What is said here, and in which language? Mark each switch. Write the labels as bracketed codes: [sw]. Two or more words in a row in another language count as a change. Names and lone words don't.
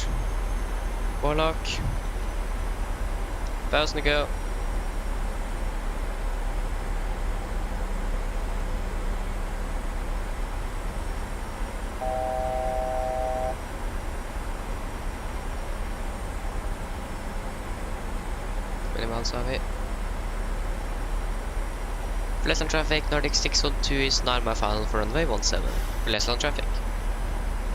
[en] Warlock. 1000 to go. [no] Miles har vi. [en] Flesland traffic, Nordic 612 is 9 mile final for runway 17. Flesland traffic.